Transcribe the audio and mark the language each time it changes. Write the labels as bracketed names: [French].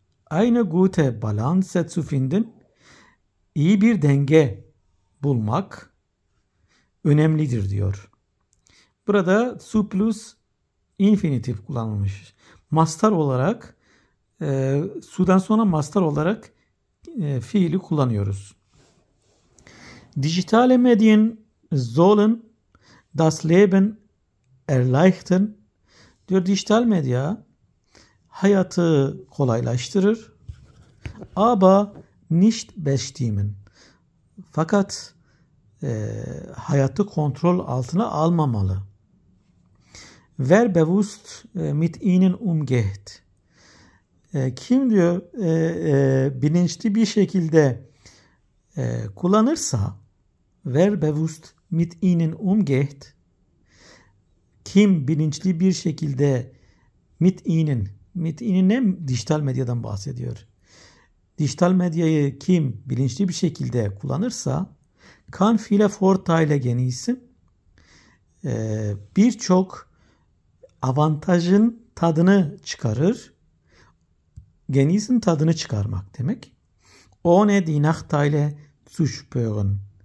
[German] Eine gute Balance zu finden, [Turkish] iyi bir denge bulmak önemlidir diyor. Burada zu plus infinitif kullanılmış. Mastar olarak sudan sonra mastar olarak fiili kullanıyoruz. [German] Digitale Medien sollen das Leben erleichtern. [Turkish] Diyor dijital medya hayatı kolaylaştırır. [German] Aber nicht bestimmen. [Turkish] Fakat hayatı kontrol altına almamalı. [German] Wer bewusst mit ihnen umgeht. [Turkish] Kim diyor bilinçli bir şekilde kullanırsa, [German] wer bewusst mit ihnen umgeht, [Turkish] kim bilinçli bir şekilde [German] mit ihnen [Turkish] ne? Dijital medyadan bahsediyor. Dijital medyayı kim bilinçli bir şekilde kullanırsa, [German] kann viele Vorteile genießen, [Turkish] birçok avantajın tadını çıkarır. Genießen tadını çıkarmak demek. [German] Ohne die Nachteile zu spüren.